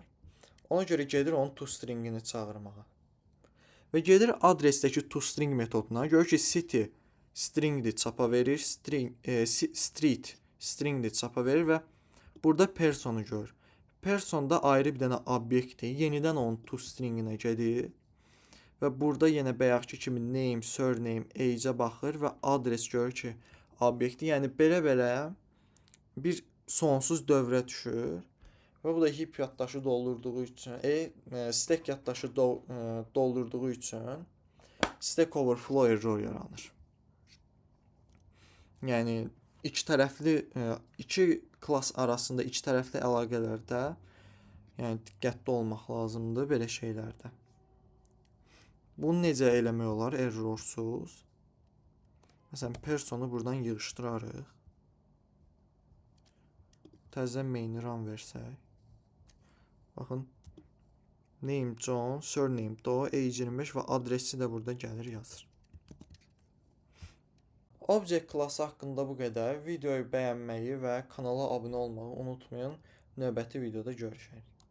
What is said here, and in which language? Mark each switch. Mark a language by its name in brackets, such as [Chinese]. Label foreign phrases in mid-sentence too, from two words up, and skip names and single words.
[Azerbaijani] Ona görə gedir onun toStringini çağırmağa. Və gedir adresdəki toString metoduna, görür ki, city stringdir, çapa verir, street stringdir, çapa verir və burada personu görür. Personda ayrı bir dənə obyektdir, yenidən onun toStringinə gedir və burada yenə bayaqki kimi name, surname, age-ə baxır və adres görür ki, obyekti, yəni belə bir sonsuz dövrə düşür. Və bu da heap yaddaşı doldurduğu üçün, stack yaddaşı doldurduğu üçün [English] Stack Overflow error [Azerbaijani] yaranır. Yəni iki klass arasında iki tərəfli əlaqələrdə yəni diqqətli olmaq lazımdır belə şeylərdə. Bunu necə eləmək olar errorsuz? Məsələn, personu buradan yığışdırarıq. Təzədən main-i run versək. Baxın, name John, surname Doe, age 25 və adresi də burada gəlir yazır. Object klassı haqqında bu qədər. Videoyu bəyənməyi və kanala abunə olmağı unutmayın. Növbəti videoda görüşərik.